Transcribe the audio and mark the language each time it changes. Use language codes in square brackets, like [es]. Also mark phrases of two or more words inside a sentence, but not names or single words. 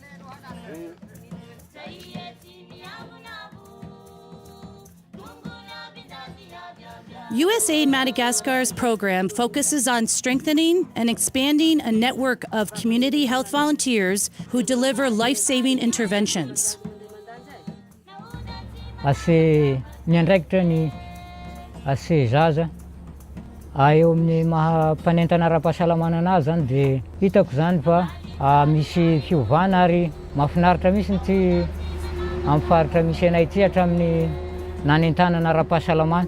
[en] USAID Madagascar's program focuses on strengthening and expanding a network of community health volunteers who deliver life-saving interventions. [mg] Ase miandraikitra ny ase zaza eo amin'ny mahampanentana ara-pahasalamana anazy zany dia hitako zany fa misy fiovana ary mahafinaritra mihitsy ty amin'ny faritra misy anay ty hatramin'ny nanentanana ara-pahasalamana.